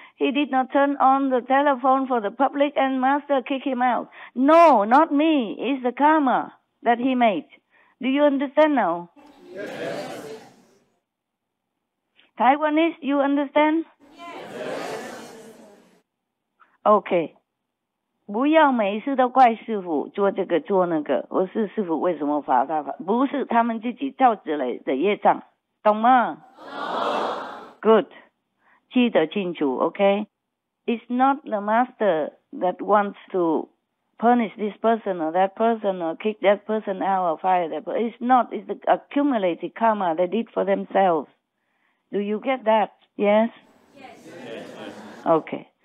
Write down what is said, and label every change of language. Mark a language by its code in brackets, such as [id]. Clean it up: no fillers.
[en] He did not turn on the telephone for the public and Master kicked him out. No, not me. It's the karma that he made. Do you understand now? Yes. Taiwanese, you understand? Yes. Okay. [zh] 不要每一次都怪师父做这个做那个，我是师父为什么罚他？不是他们自己造出来的业障，懂吗？懂。 [en] Good. [zh] 记得清楚 ，OK? [en] It's not the Master that wants to punish this person or that person or kick that person out or fire that person. It's not. It's the accumulated karma they did for themselves. Do you get that? Yes? Yes. Okay.